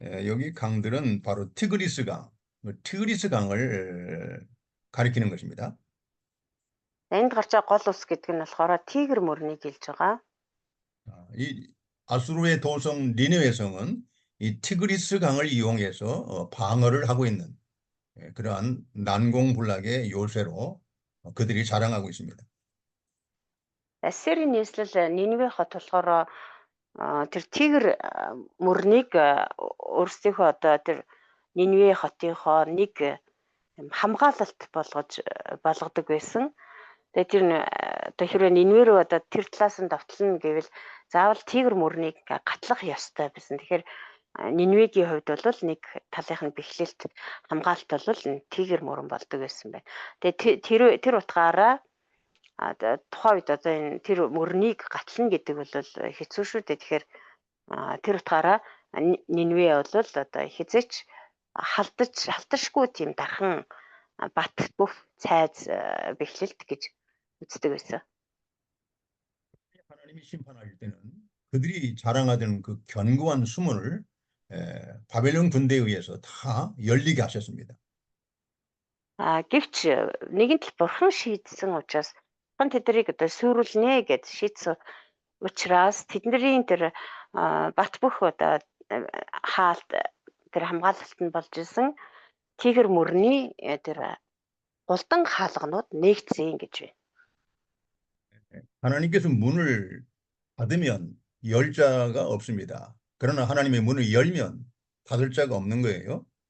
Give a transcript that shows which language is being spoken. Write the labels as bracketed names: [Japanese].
[Korean] 여기 강들은 바로 티그리스 강을 가리키는 것입니다. [Mongolian] Энд гарч байгаа гол ус гэдэг нь болохоор тигр мөрнийг хэлж байгаа. [Korean] 이 아수르의 도성 니느웨 성은 이 티그리스 강을 이용해서 방어를 하고 있는 그러한 난공불락의 요새로 그들이 자랑하고 있습니다. [Mongolian] Ассирийн нийслэл Нинве хот болохоор тэр тигр мөрнийг өөрсдийнхөө одоо тэр Нинве хотынхоо нэг хамгаалалт болгодог байсан. Тэгээ тэр одоо хэрвээ Нинве рүү одоо тэр талаас нь давтална гэвэл заавал тигр мөрнийг гатлах ёстой байсан. Тэгэхээр Нинвегийн хувьд бол нэг талынх нь бэхлэлт хамгаалалт бол тигр мөрөн болдог байсан байна. Тэгээ тэр утгаараа тухайн үед одоо энэ тэр мөрнийг гатлна гэдэг бол хэцүү шүү дээ. Тэгэхээр тэр утгаараа Нинве бол одоо хязгаарч халташгүй тийм дархан бат бүх цайз бэхлэлт гэж үздэг байсан. [Korean] 하나님이 심판하실 때는 그들이 자랑하던 그 견고한 수문을 바벨론 군대에 의해서 다 열리게 하셨습니다. [Mongolian] Гэвч нэгэн тал бурхан шийдсэн учраас бурхан тэднийг одоо сүрүүлнэ гэж шийдсэн учраас тэдний тэр бат бөх одоо хаалт тэр хамгаалалт нь болж исэн тигр мөрний тэр голдон хаалганууд нэгдсэн гэж байна. [Korean] 하나님께서 문을 닫으면 열 자가 없습니다. 그러나 하나님의 문을 열면 닫을 자가 없는 거예요.